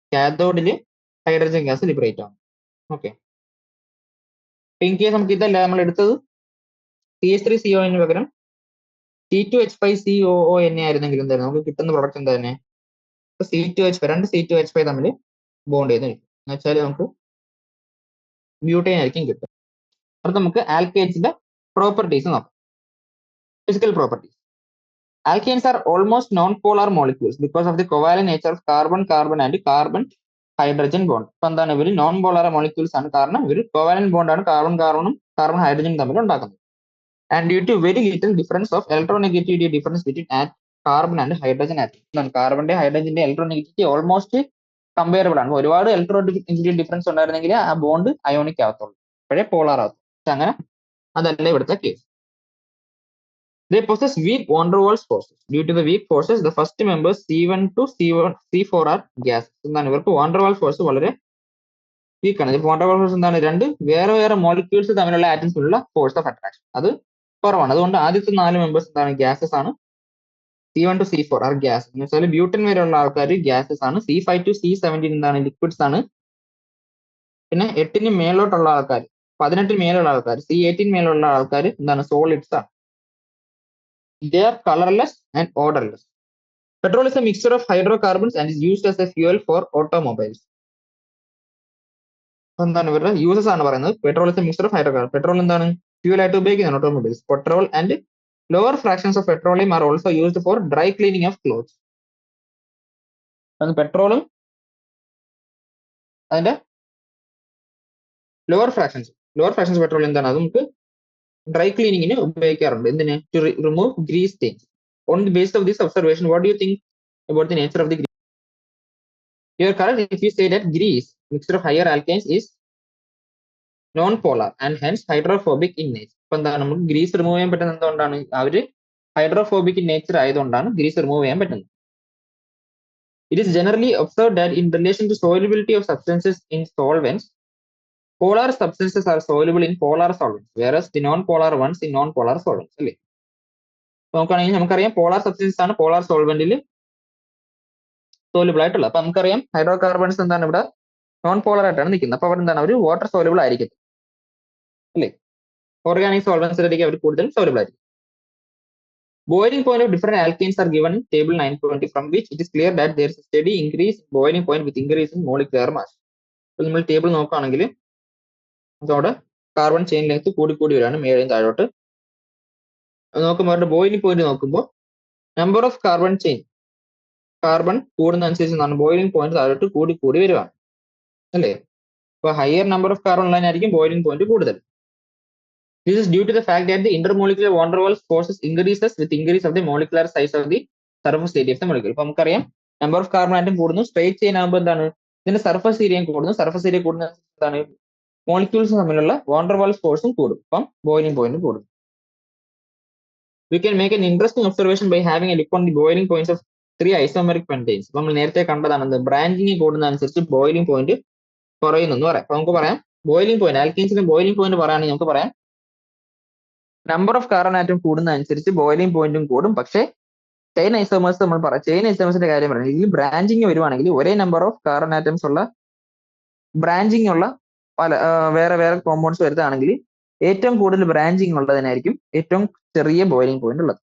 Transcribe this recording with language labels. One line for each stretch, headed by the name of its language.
Malayalam: കാഥോഡില് hydrogen gas liberate ആവും. Okay, in case നമുക്ക് ഇതല്ല നമ്മൾ എടുത്തത് CH3CO പകരം C2H5COO ആയിരുന്നെങ്കിൽ എന്തായിരുന്നു നമുക്ക് കിട്ടുന്ന പ്രൊഡക്റ്റ് എന്താ തന്നെ? C2H5 രണ്ട് C2H5 തമ്മിൽ ബോണ്ട് ചെയ്ത് നിൽക്കും എന്ന് വെച്ചാൽ നമുക്ക് ബ്യൂട്ടൈൻ ആയിരിക്കും കിട്ടും. അടുത്ത നമുക്ക് ആൽക്കേൻസിന്റെ പ്രോപ്പർട്ടീസ് നോക്കാം. Physical properties.
English: Alkanes are almost non-polar molecules because of the covalent nature of carbon-carbon and carbon-hydrogen bond.
Malayalam: അപ്പൊ എന്താണ് ഇവർ നോൺ പോളാർ മോളിക്യൂൾസ് ആണ്, കാരണം ഇവർ കോവാലന്റ് ബോണ്ടാണ് കാർബണും കാർബൺ ഹൈഡ്രജനും തമ്മിൽ ഉണ്ടാക്കുന്നത്.
English: And due to very little difference of electronegativity difference between carbon and hydrogen atom.
Malayalam: കാർബണിന്റെ ഹൈഡ്രജന്റെ electronegativity almost comparable ആണ്. ഒരുപാട് ഇലക്ട്രോനെഗറ്റിവിറ്റി ഡിഫറൻസ് ഉണ്ടായിരുന്നെങ്കിൽ ആ ബോണ്ട് അയോണിക് ആകത്തുള്ളൂ, അപ്പോഴേ പോളാർ ആകത്തുള്ളൂ. പക്ഷെ അങ്ങനെ അതല്ല ഇവിടുത്തെ case.
English: They possess weak van der Waals forces. Due to the weak forces, the first members C1 to C4 are gases.
Malayalam: എന്താണ് ഇവർക്ക് van der Waals ഫോഴ്സ് വളരെ വീക്ക് ആണ്. van der Waals ഫോഴ്സ് എന്താണ്? രണ്ട് വേറെ മോളിക്യൂൾസ് തമ്മിലുള്ള ആറ്റംസിലുള്ള force of attraction അത് കുറവാണ്. അതുകൊണ്ട് ആദ്യത്തെ 4 മെമ്പേഴ്സ് എന്താണ്? ഗ്യാസസ് ആണ്. C1 to C4 R gas എന്ന് വെച്ചാൽ ബ്യൂട്ടൻ വരെയുള്ള ആൾക്കാർ ഗ്യാസസ് ആണ്. C5 to C17 എന്താണ്? ലിക്വിഡ്സ് ആണ്. പിന്നെ 8 മേലോട്ടുള്ള ആൾക്കാർ, 18 മേലുള്ള ആൾക്കാർ, C18 മേലുള്ള ആൾക്കാർ എന്താണ്? സോളിഡ്സ് ആണ്.
English: They are colorless and odorless. Petrol is a mixture of hydrocarbons and is used as a fuel for automobiles.
Malayalam: എന്താണ് ഇവരുടെ യൂസസ് ആണ് പറയുന്നത്.
English: Petrol is a mixture of hydrocarbon.
Malayalam: Petrol എന്താണ്? ഫ്യൂൽ ആയിട്ട് ഉപയോഗിക്കുന്നതാണ് automobiles.
English: Petrol and lower fractions of petroleum are also used for dry cleaning of clothes.
Malayalam: പെട്രോളും അതിന്റെ lower fractions petrol എന്താണ്? അത് നമുക്ക് ഡ്രൈ ക്ലീനിങ്ങിന് ഉപയോഗിക്കാറുണ്ട്. എന്തിന്?
English: To remove grease stains. On the basis of this observation, what do you think about the nature of the grease? You are correct if you say that grease, mixture of higher alkanes, is non-polar and hence hydrophobic in nature.
Malayalam: ഇപ്പൊ എന്താണ് നമുക്ക് Greece remove ചെയ്യാൻ പറ്റുന്നത് എന്തുകൊണ്ടാണ്? അവര് hydrophobic in nature ആയതുകൊണ്ടാണ് Greece remove ചെയ്യാൻ പറ്റുന്നത്.
English: It is generally observed that in relation to solubility of substances in solvents, polar substances are soluble in polar solvents, whereas the non-polar ones in non-polar solvents.
Malayalam: അല്ലേ? നോക്കുകയാണെങ്കിൽ നമുക്കറിയാം polar substance ആണ് polar സോൾവെന്റിൽ soluble ആയിട്ടുള്ളത്. അപ്പൊ നമുക്കറിയാം hydro carbons എന്താണ് ഇവിടെ non pallor ആയിട്ടാണ് നിൽക്കുന്നത്. അപ്പൊ അവിടെ എന്താണ് അവർ വാട്ടർ സോലുബിൾ ആയിരിക്കും അല്ലേ. ഓർഗാനിക് സോൾവെന്റ്സിലേക്ക് അവർ കൂടുതൽ സോലുബിൾ ആയിരിക്കും.
English: Boiling point of different alkanes are given in table 920, from which it is clear that there is a steady increase in boiling point with increase in molecular mass.
Malayalam: അപ്പോൾ നമ്മൾ table നോക്കുകയാണെങ്കിൽ അതോടെ carbon chain length കൂടി വരികയാണ് മേളിൽ താഴോട്ട്. നോക്കുമ്പോൾ അവരുടെ ബോയിലിംഗ് പോയിന്റ് നോക്കുമ്പോൾ number of carbon കൂടുന്നതനുസരിച്ച് boiling point താഴോട്ട് കൂടി വരുവാണ് അല്ലേ. അപ്പൊ higher number of carbon ഉള്ളതിനായിരിക്കും boiling point കൂടുതൽ.
English: This is due to the fact that the intermolecular van der Waals forces increases with increase of the molecular size of the surface area of the molecule.
Malayalam: ഇപ്പൊ നമുക്കറിയാം number of carbon atom കൂടുന്നു, straight chain ആകുമ്പോൾ എന്താണ് ഇതിന്റെ surface ഏരിയയും കൂടുന്നു. Surface area കൂടുന്ന എന്താണ് മോളിക്യൂൾസ് തമ്മിലുള്ള van der Waals ഫോഴ്സും കൂടും. അപ്പം ബോയിലിംഗ് പോയിന്റ് കൂടും.
English: We can make an interesting observation by having a look on the boiling points of 3 isomeric pentanes.
Malayalam: നമ്മൾ നേരത്തെ കണ്ടതാണ് ബ്രാഞ്ചിങ് കൂടുന്നതനുസരിച്ച് ബോയിലിംഗ് പോയിന്റ് കുറയുന്നു എന്ന് പറയാം. അപ്പൊ നമുക്ക് പറയാം ബോയിലിംഗ് പോയിന്റ് ആൽക്കീൻസിന്റെ ബോയിലിംഗ് പോയിന്റ് പറയുകയാണെങ്കിൽ നമുക്ക് പറയാം number of carbon atom കൂടുന്നതനുസരിച്ച് boiling പോയിന്റും കൂടും, പക്ഷേ ചെയിൻ ഐസോമേഴ്സ് നമ്മൾ പറയാം. ചെയിൻ ഐസോമേഴ്സിന്റെ കാര്യം പറയുന്നത് ഇതിൽ ബ്രാഞ്ചിങ് വരുവാണെങ്കിൽ ഒരേ നമ്പർ ഓഫ് കാർബൺ ആറ്റംസ് ഉള്ള ബ്രാഞ്ചിങ് ഉള്ള പല വേറെ വേറെ കോമ്പൗണ്ട്സ് വരുന്നതാണെങ്കിൽ ഏറ്റവും കൂടുതൽ ബ്രാഞ്ചിങ് ഉള്ളതിനായിരിക്കും ഏറ്റവും ചെറിയ ബോയിലിംഗ് പോയിന്റ് ഉള്ളത്.